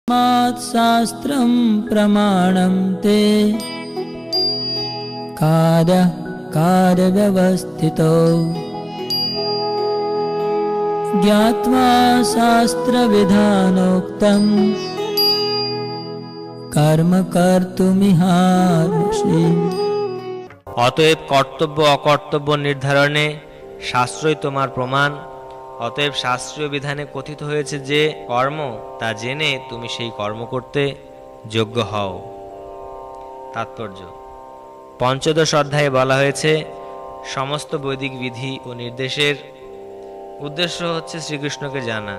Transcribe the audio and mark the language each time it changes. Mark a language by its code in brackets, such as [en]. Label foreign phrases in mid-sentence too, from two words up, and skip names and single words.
[sa] मात् शास्त्रं प्रमाणं ते कार्यव्यवस्थितो ज्ञात्वा शास्त्रविधानोक्तं कर्म कर्तुमिहार्षि। [bn] অতএব কর্তব্য অকর্তব্য নির্ধারণে শাস্ত্রই তোমার প্রমাণ। অতএব শাস্ত্রীয় বিধানে কথিত হয়েছে যে কর্ম, তা জেনে তুমি সেই কর্ম করতে যোগ্য হও। তাৎপর্য: পঞ্চদশ অধ্যায়ে বলা হয়েছে সমস্ত বৈদিক বিধি ও নির্দেশের উদ্দেশ্য হচ্ছে শ্রীকৃষ্ণকে জানা।